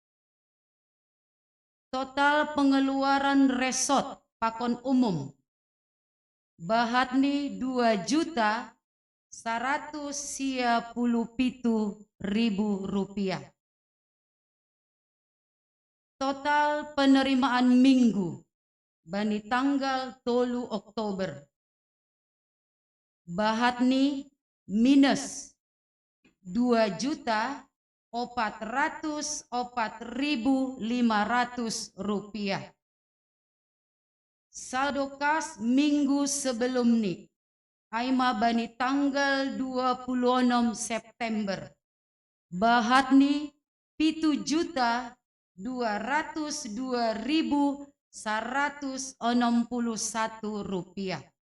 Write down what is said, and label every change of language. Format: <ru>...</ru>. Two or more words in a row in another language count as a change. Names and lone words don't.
<id>Total pengeluaran resort pakon umum Bahatni Rp2.157.000. Total penerimaan minggu bani tanggal 3 Oktober Bahatni minus Rp2.404.500. Saldo kas minggu sebelum ni</id> <bts>Aima bani</bts> <id>tanggal 26 September Bahatni Rp7.202.161.</id>